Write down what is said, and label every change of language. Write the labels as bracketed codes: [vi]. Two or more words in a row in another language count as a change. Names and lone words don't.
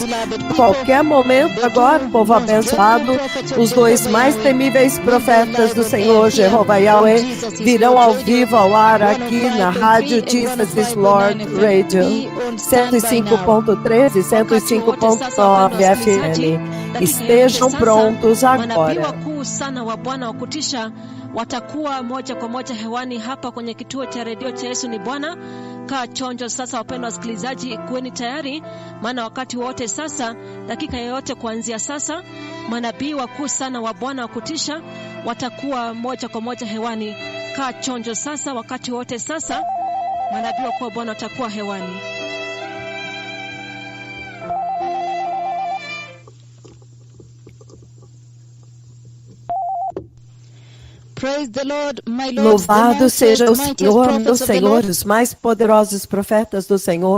[pt] A qualquer momento agora, povo abençoado, os dois mais temíveis profetas do Senhor Jeová Yahweh virão ao vivo ao ar aqui na rádio Jesus is Lord Radio 105.13 e 105.9 FM. Estejam prontos agora. [sw] Watakuwa moja kwa moja hewani hapa kwenye kituo cha redio cha Yesu ni Bwana. Kaa chonjo sasa, wapendwa wasikilizaji, kuweni tayari, maana wakati wote sasa, dakika yoyote kuanzia sasa, manabii wakuu sana wa Bwana wa kutisha watakuwa moja kwa moja hewani. Kaa chonjo sasa, wakati wote sasa, manabii wakuu wa Bwana watakuwa hewani. [pt] Louvado seja o Senhor, meu Senhor, os mais poderosos profetas do Senhor.